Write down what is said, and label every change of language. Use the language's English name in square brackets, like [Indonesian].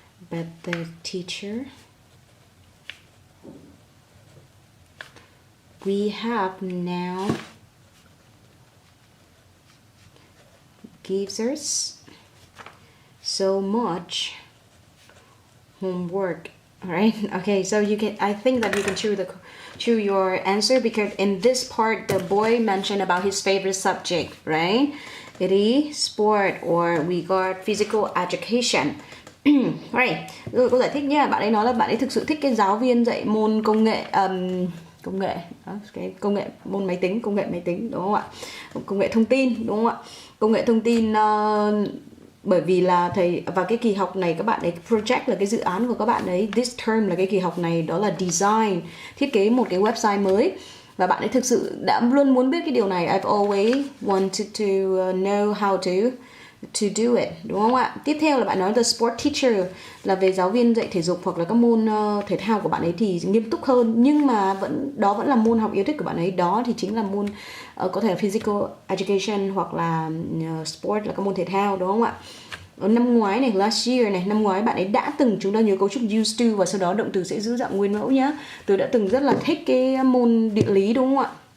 [English] But the teacher we have now gives us so much homework. All right. Okay, so I think that you can choose your answer, because in this part the boy mentioned about his favorite subject, right? It is sport, or we got physical education. [Vietnamese] Right. Rồi cô giải thích nha. Bạn ấy nói là bạn ấy thực sự thích cái giáo viên dạy môn công nghệ môn máy tính, công nghệ máy tính đúng không ạ? Công nghệ thông tin đúng không ạ? Công nghệ thông tin bởi vì là thầy và cái kỳ học này các bạn ấy project là cái dự án của các bạn ấy, this term là cái kỳ học này, đó là design, thiết kế một cái website mới, và bạn ấy thực sự đã luôn muốn biết cái điều này. [English] I've always wanted to know how to do it, đúng không ạ? [Vietnamese] Tiếp theo là bạn nói the sport teacher là về giáo viên dạy thể dục hoặc là các môn thể thao của bạn ấy thì nghiêm túc hơn, nhưng mà đó vẫn là môn học yêu thích của bạn ấy, đó thì chính là môn có thể là physical education hoặc là sport là các môn thể thao, đúng không ạ? Năm ngoái này, last year này, năm ngoái bạn ấy đã từng, chúng ta nhớ cấu trúc used to và sau đó động từ sẽ giữ dạng nguyên mẫu nhá. Tôi đã từng rất là thích cái môn địa lý, đúng không ạ?